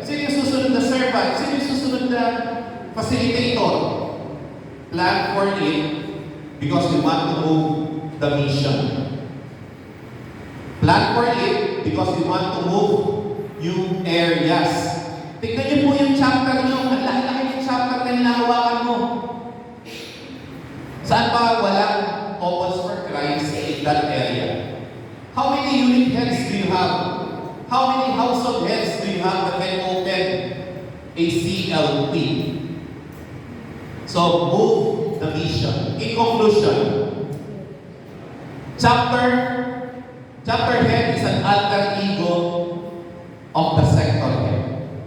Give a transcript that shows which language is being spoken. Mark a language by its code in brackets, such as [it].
[tl] Sino yung susunod na servant? Sino yung susunod na facilitator? [en] Plan for it because we want to move the mission. Plan for it because we want to move new areas. [tl] Tignan niyo po yung chapter niyo. Ang laki-laki yung chapter na hinahawakan mo. Saan pa walang Opals for Christ [en] in that area? How many unit heads do you have? How many household heads do you have that can open a CLP? So, move the mission. In conclusion, chapter head is an alter ego of the sector head.